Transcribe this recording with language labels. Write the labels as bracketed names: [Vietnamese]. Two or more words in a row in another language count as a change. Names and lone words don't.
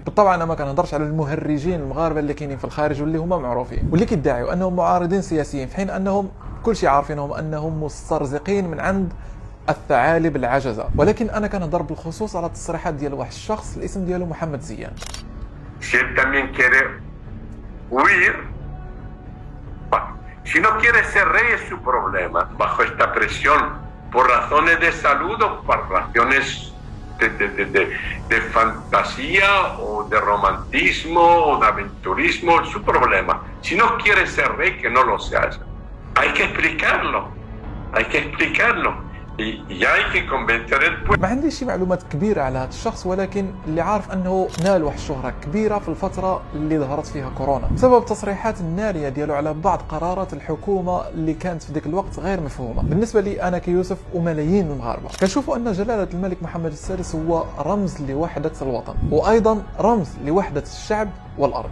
[Arabic] بالطبع انا ما كنهضرش على المهرجين المغاربه اللي كاينين في الخارج واللي هما معروفين واللي كيدعيوا انهم معارضين سياسيين، في حين انهم كل شيء عارفينهم انهم مسترزقين من عند الثعالب العجزه. ولكن انا كنهضر بالخصوص على التصريحات ديال واحد الشخص الاسم ديالو محمد زيان. [Spanish] Si no quiere ser rey es su problema. Bajo esta presión, por razones de salud o por razones de fantasía o de romantismo o de aventurismo, es su problema. Si no quiere ser rey, que no lo sea. Hay que explicarlo. Hay que explicarlo. Y hay que convencer el pueblo. [Arabic] ما عنديش شي معلومات كبيره على هذا الشخص، ولكن اللي عارف انه نال واحد الشهره كبيره في الفتره اللي ظهرت فيها كورونا بسبب التصريحات الناريه ديالو على بعض قرارات الحكومه اللي كانت في ذاك الوقت غير مفهومه بالنسبه لي انا كيوسف وملايين المغاربه. كنشوفوا ان جلاله الملك محمد السادس هو رمز لوحده الوطن، وايضا رمز لوحده الشعب والارض.